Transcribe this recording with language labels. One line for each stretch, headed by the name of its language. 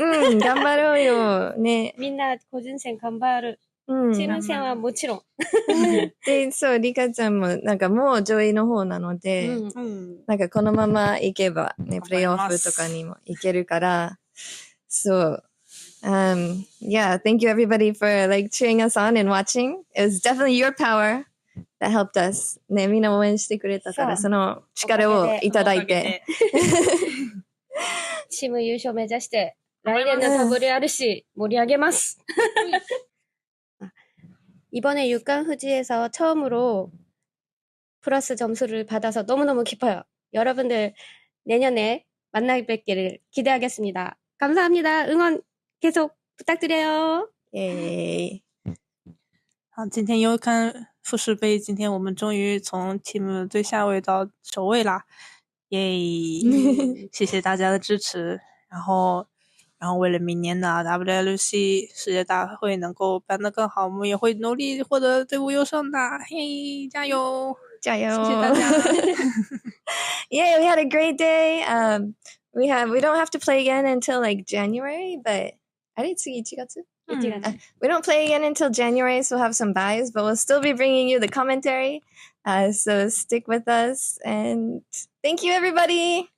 Japanese: 頑張ろうよ。ね。みんな個人戦頑張る。チーム戦はもちろん。で、そう、リカちゃんもなんかもう上位の方なので、なんかこのままいけばね、プレイオフとかにもいけるから、そう。
English: Yeah, thank you everybody for like cheering us on and watching. It was definitely your power that helped us.
Japanese: ね、みんな応援してくれたから、その力をいただいて。チーム優勝目指して、来年のWRC盛り上げます.
Korean: 이번에 유칸 후지에서 처음으로 플러스 점수를 받아서 너무너무 기뻐요. 여러분들 내년에 만나 뵙기를 기대하겠습니다. 감사합니다. 응원 계속 부탁드려요. 예.
Chinese: 好，今天优看富士杯，今天我们终于从 team 最下位到首位啦，耶！谢谢大家的支持，然后为了明年的 WLC 世界大会能够办得更好，我们也会努力获得队伍优胜的，嘿，加油！加油！谢谢大家。
English: Yeah, we had a great day. We don't have to play again until like January, but I didn't see 1月? We don't play again until January, so we'll have some buys, but we'll still be bringing you the commentary. So stick with us, and thank you, everybody.